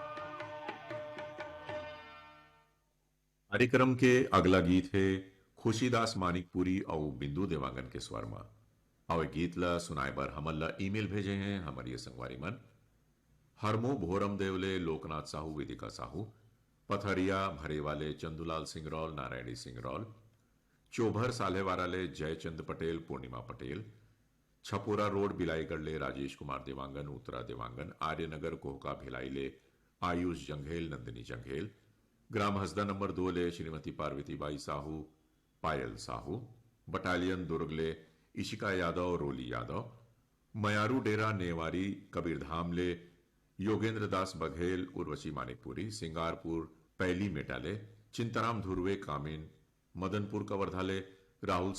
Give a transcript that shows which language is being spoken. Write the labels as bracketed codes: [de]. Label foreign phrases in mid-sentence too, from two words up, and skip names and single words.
[hne] कार्यक्रम के अगला गीत है खुशीदास मानिकपुरी और बिंदु देवांगन के स्वर में। और गीत ला सुनाए बर हमन ला ईमेल भेजे हैं हमारी संगवारी मन। हरमो भोरम देवले लोकनाथ साहू, वेदिका साहू, पथरिया भरे वाले चंदूलाल सिंह रौल, नारायणी सिंह रौल, चोभर सालेवाराले जयचंद पटेल, पूर्णिमा पटेल, छपोरा रोड बिलाईगढ़ ले राजेश कुमार देवांगन, उत्तरा देवांगन, आर्यनगर कोहका भिलाई ले आयुष जंघेल, नंदिनी जंघेल, ग्राम हसदा नंबर 2 ले श्रीमती पार्वतीबाई साहू, पायल साहू, बटालियन दुर्ग ले इशिका यादव, रोली यादव, मयारू डेरा नेवारी कबीरधाम ले योगेंद्र दास बघेल, उर्वशी मानिकपुरी, सिंगारपुर पहली मेटाले, चिंताराम धुर्वे कामिन, मदनपुर कवर्धा ले राहुल